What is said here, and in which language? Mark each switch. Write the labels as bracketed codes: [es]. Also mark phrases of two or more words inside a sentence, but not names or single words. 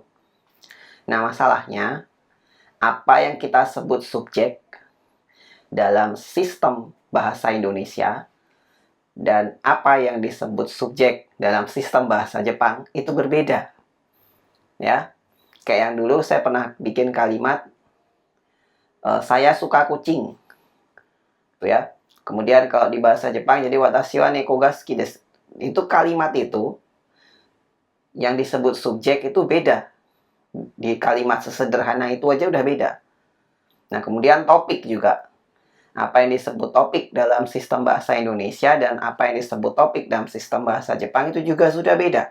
[id] Nah, masalahnya apa yang kita sebut subjek dalam sistem bahasa Indonesia dan apa yang disebut subjek dalam sistem bahasa Jepang itu berbeda. Ya, kayak yang dulu saya pernah bikin kalimat saya suka kucing, gitu ya. Kemudian kalau di bahasa Jepang jadi [ja] 私は猫が好きです. [id] Itu kalimat itu yang disebut subjek itu beda. Di kalimat sesederhana itu aja udah beda. Nah, kemudian topik juga. Apa yang disebut topik dalam sistem bahasa Indonesia dan apa yang disebut topik dalam sistem bahasa Jepang itu juga sudah beda.